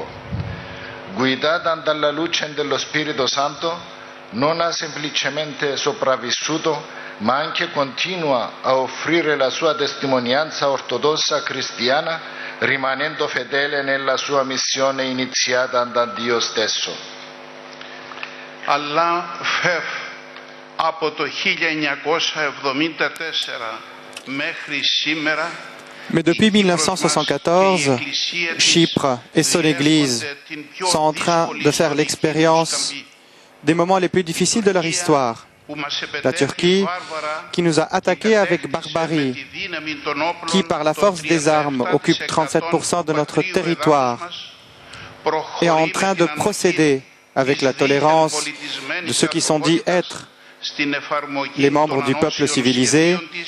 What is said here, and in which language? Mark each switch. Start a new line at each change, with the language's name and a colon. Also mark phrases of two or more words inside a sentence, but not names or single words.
Italian: Guidata dalla luce dello Spirito Santo, non ha semplicemente sopravvissuto, ma anche continua a offrire la sua testimonianza ortodossa cristiana, rimanendo fedele nella sua missione iniziata da Dio stesso.
Greek: Αλλά από το 1974 μέχρι σήμερα,
French: Mais depuis 1974, Chypre et son Église sont en train de faire l'expérience des moments les plus difficiles de leur histoire. La Turquie, qui nous a attaqués avec barbarie, qui par la force des armes occupe 37% de notre territoire, est en train de procéder avec la tolérance de ceux qui sont dits être les membres du peuple civilisé,